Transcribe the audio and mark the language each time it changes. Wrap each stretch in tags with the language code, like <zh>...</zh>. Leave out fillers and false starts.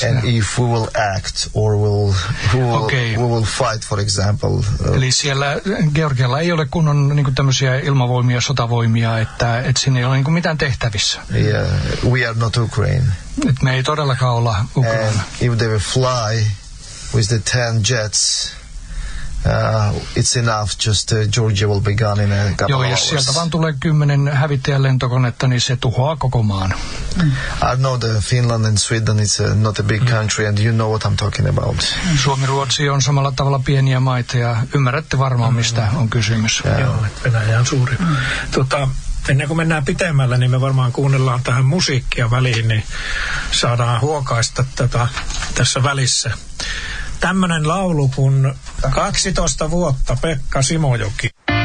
<en>And if we will act or we will fight, for example.</en> <fi>Eli siellä Georgialla ei ole kunnon niinku tämmösiä ilmavoimia, sotavoimia, että siinä ei ole niinku mitään tehtävissä.</fi> <en>Yeah, we are not Ukraine.</en> <fi>Et me ei todellakaan olla Ukraina.</fi> <en>And if they will fly with the 10 jets, it's enough, just Georgia will be gone in a couple of hours.</en> <fi>Jos sieltä vaan tulee 10 hävittäjälentokonetta, niin se tuhoaa koko maan.</fi> <en>I know that Finland and Sweden is not a big country, and you know what I'm talking about.</en> <fi>Suomi, Ruotsi on samalla tavalla pieniä maita, ja ymmärrätte varmaan, mistä on kysymys. Joo, Venäjä on suuri. Ennen kuin mennään pitemmälle, niin me varmaan kuunnellaan tähän musiikkia väliin, niin saadaan huokaista tätä tässä välissä. Tämmönen laulu kun 12 vuotta Pekka Simojoki.</fi>